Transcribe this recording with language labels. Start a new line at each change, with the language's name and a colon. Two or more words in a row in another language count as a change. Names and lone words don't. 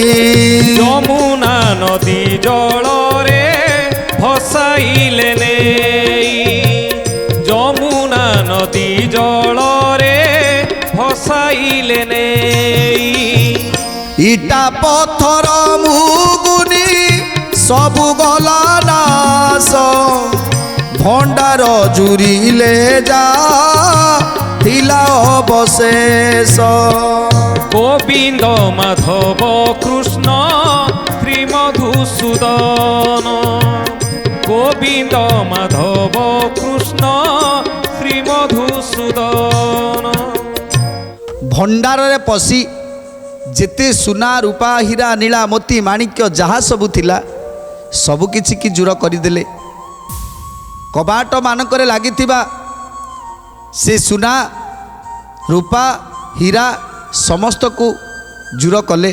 Odia: ଯମୁନା ନଦୀ ଜଳରେ ଭସାଇଲେ ନେଇ, ଯମୁନା ନଦୀ ଜଳରେ ଭସାଇଲେ ନେଇ। ଇଟା ପଥର ମୁଗୁନି ସବୁ ଗଲା ନାଶ, ଭଣ୍ଡାର ଜୁରିଲେ ଯା ଥିଲା ଅବଶେଷ। গোবিন্দ মাধব কৃষ্ণ শ্রী মধুসূদন, গোবিন্দ মাধব কৃষ্ণ শ্রী মধুসূদন। ଭଣ୍ଡାରରେ ପଶି ଯେତେ ସୁନା, ରୂପା, ହୀରା, ନୀଳା, ମୋତି, ମାଣିକ୍ୟ ଯାହା ସବୁ ଥିଲା ସବୁକିଛି କି ଜୁର କରିଦେଲେ। କବାଟ ମାନଙ୍କରେ ଲାଗିଥିବା ସେ ସୁନା, ରୂପା, ହୀରା ସମସ୍ତକୁ ଜୁର କଲେ।